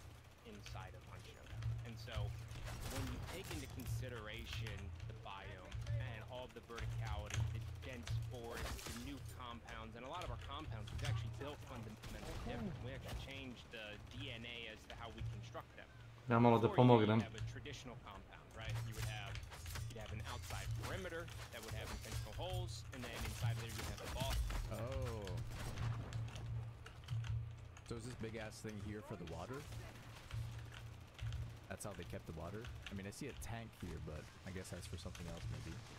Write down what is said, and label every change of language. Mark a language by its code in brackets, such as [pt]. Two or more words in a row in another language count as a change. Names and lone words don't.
[en] Inside of Hunt Showdown. And so when you take into consideration the biome and all of the verticality, the dense forest, the new compounds, and a lot of our compounds we've actually built fundamentally different. We actually changed the DNA as to how we construct them. [sr] Ja malo da pomognem. [en] You have a traditional compound, right? You'd have an outside perimeter that would have intentional holes, and then inside of there you'd have a ball. Oh. So is this big ass thing here for the water? That's how they kept the water? I mean, I see a tank here, but I guess that's for something else maybe.